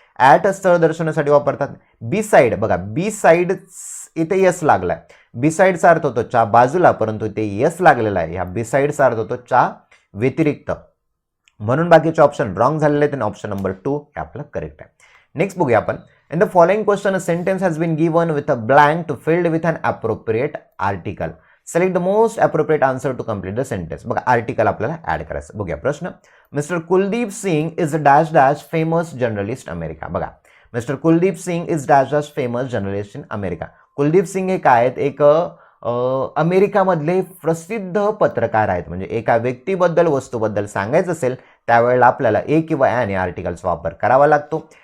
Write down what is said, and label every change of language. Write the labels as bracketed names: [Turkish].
[Marathi] At स्थळ दर्शनासाठी वापरतात. बी साईड बघा, बी साईड इथे यस लागलाय. बी साईडचा अर्थ होतो च्या बाजूला, परंतु इथे यस लागलेला आहे. ह्या बी साईडचा अर्थ होतो च्या व्यतिरिक्त. म्हणून बाकीचे ऑप्शन रॉंग झालेले आहेत आणि ऑप्शन नंबर 2 हे आपलं करेक्ट आहे. नेक्स्ट बघूया आपण. [English] In the following question, a sentence has been given with a blank to filled with an appropriate article. Select the most appropriate answer to complete the sentence. [Marathi] बघा, article आपल्याला add करायचं. बघूया प्रश्न. Mister Kuldeep Singh [English] Is a dash dash famous journalist America. [Marathi] बघा, [English] Mister Kuldeep Singh is dash dash famous journalist in America. [Marathi] Kuldeep Singh हे काय आहेत? एक अमेरिकामधले प्रसिद्ध पत्रकार आहेत. म्हणजे एका व्यक्तीबद्दल, वस्तूबद्दल सांगायचं असेल त्यावेळेला आपल्याला ए किंवा ॲन या आर्टिकलचा वापर करावा लागतो.